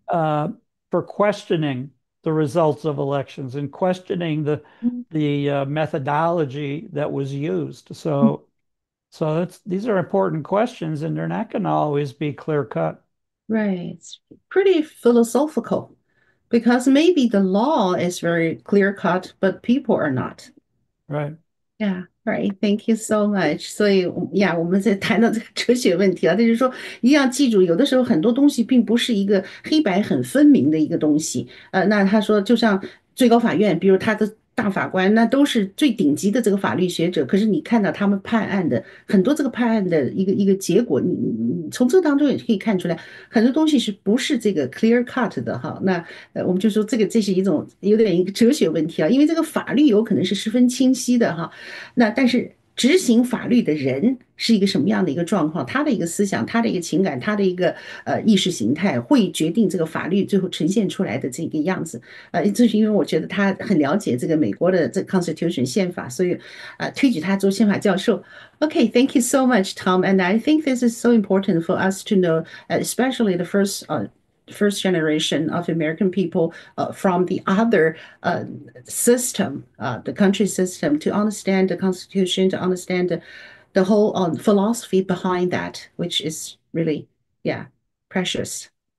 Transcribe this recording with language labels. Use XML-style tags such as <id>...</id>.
<en>uh, for questioning the results of elections and questioning the methodology that was used. So these are important questions, and they're not going to always be clear cut. Right. It's pretty philosophical because maybe the law is very clear cut, but people are not. Right. Yeah, right. Thank you so much.</en> <zh>所以呀，我们在谈到这个哲学问题啊，就是说一定要记住，有的时候很多东西并不是一个黑白很分明的一个东西。那他说，就像最高法院，比如他的大法官，那都是最顶级的这个法律学者。可是你看到他们判案的很多这个判案的一个结果，你从这个当中也可以看出来，很多东西是不是这个</zh> <en>clear cut</en> <zh>的哈？那我们就说这是一种有点一个哲学问题啊，因为这个法律有可能是十分清晰的哈。那但是执行法律的人是一个什么样的一个状况？他的一个思想，他的一个情感，他的一个意识形态，会决定这个法律最后呈现出来的这个样子。这是因为我觉得他很了解这个美国的这 Constitution 宪法，所以推举他做宪法教授。</zh> <en>Okay, thank you so much, Tom. And I think this is so important for us to know, especially the first generation of American people from the other system, the country system, to understand the Constitution, to understand the whole philosophy behind that, which is really, yeah, precious.</en>